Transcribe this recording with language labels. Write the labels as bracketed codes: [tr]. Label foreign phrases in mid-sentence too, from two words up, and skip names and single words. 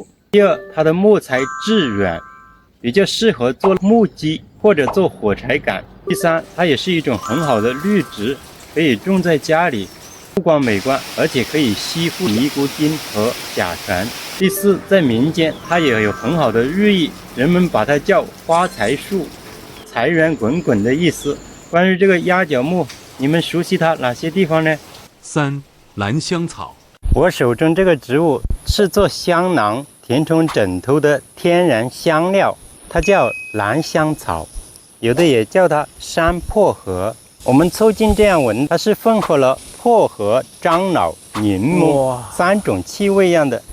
[zh] 第二，它的木材質軟，比較適合做木屐或者做火柴杆。第三，它也是一種很好的綠植，可以種在家裡，不光美觀，而且可以吸附尼古丁和甲醛。第四，在民間它也有很好的寓意，人們把它叫發財樹，財源滾滾的意思。關於這個鴨腳木，你們熟悉它哪些地方呢？3. 蘭香草。我手中這個植物是做香囊、填充枕頭的天然香料，它叫蘭香草，有的也叫它山薄荷。我們凑近這樣聞，它是混合了薄荷、樟腦、檸檬3種氣味樣的。